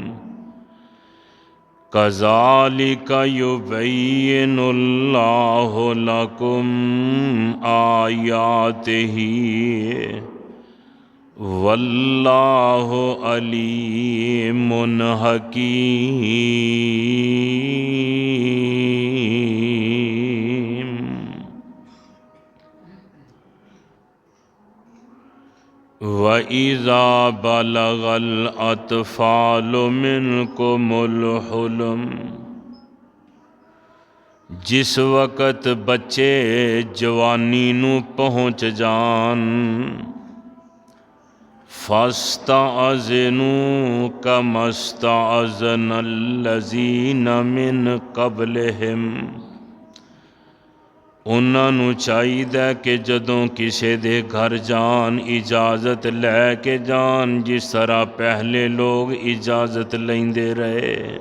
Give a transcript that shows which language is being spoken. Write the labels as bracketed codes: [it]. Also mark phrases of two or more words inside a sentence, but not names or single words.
[ar] كذلك يبين الله لكم آياته والله عليم حكيم. وإذا بلغ الأطفال منكم الحلم, [pa] جس وقت بچے جوانی نوں پہنچ جان, [ar] فاستأذنوا كما استأذن الذين من قبلهم, [pa] اونہاں نوں چاہیدا کہ جدوں کسے دے گھر جان اجازت لیکے جان جس طرح پہلے لوگ اجازت لیندے رہے.